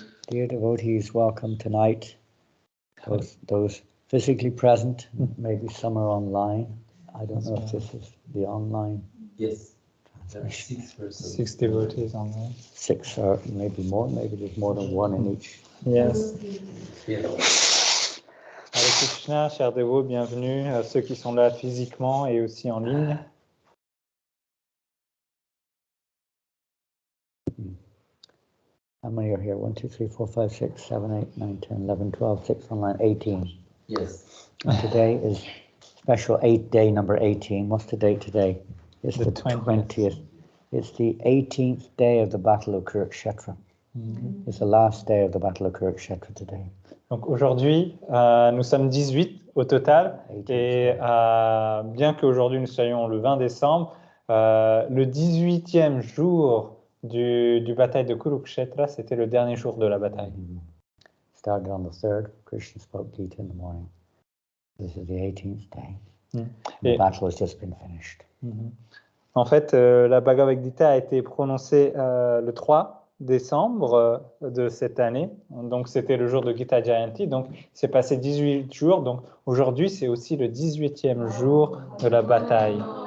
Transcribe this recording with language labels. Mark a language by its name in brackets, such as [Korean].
[English] Dear devotees, welcome tonight. Those physically present, maybe some are online. I don't know if this is the online. Yes. There are 6 persons. 6 devotees online. 6 or maybe more. Maybe there's more than one in each. Yes. Yeah. [French] Hare Krishna, chers dévots, bienvenue à ceux qui sont là physiquement et aussi en ligne. [English] How many are here? 1, 2, 3, 4, 5, 6, 7, 8, 9, 10, 11, 12, 6 online, 18. Yes. And today is special 8-day number 18. What's the date today? It's the 20th. It's the 18th day of the Battle of Kurukshetra. It's the last day of the Battle of Kurukshetra today. [French] Donc aujourd'hui, nous sommes 18 au total. Et bien qu'aujourd'hui nous soyons le 20 décembre, le 18e jour du bataille de Kurukshetra, c'était le dernier jour de la bataille. [English] Started on the 3rd. Krishna spoke Gita in the morning. This is the 18th day. The battle has just been finished. [French] En fait, la Bhagavad Gita a été prononcée le 3 décembre de cette année. Donc, c'était le jour de Gita Jayanti. Donc, c'est passé 18 jours. Donc, aujourd'hui, c'est aussi le 18e jour de la bataille.